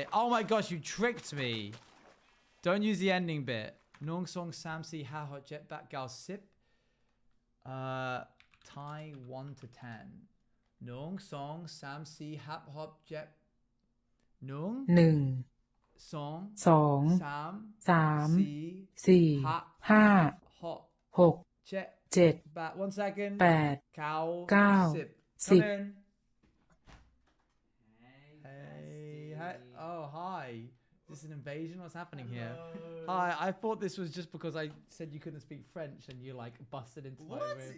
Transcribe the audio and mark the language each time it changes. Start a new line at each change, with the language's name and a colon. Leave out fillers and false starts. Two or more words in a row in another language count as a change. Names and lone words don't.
English: Oh my gosh, you tricked me. Don't use the ending bit.
Thai: หนึ่ง สอง สามสี่ ห้า หก เจ็ดแปด เก้า สิบ.
English: Thai 1 to 10.
Thai: หนึ่ง สอง สามสี่ ห้า หก เจ็ด. Nong
English: 1
Thai: Song
English: 2
Thai: Sam
English: 3
Thai: Si
English: 4
Thai: Ha
English: 5
Thai: Hot
English: 6
Thai: Jet
English: 7 Back 1 second. 8
Thai: Cow
English: 9
Thai: Sip.
English: 10 Come in. Hey, hi. Oh, hi. Is this an invasion? What's happening here? Hi, I thought this was just because I said you couldn't speak French and you like busted into my room.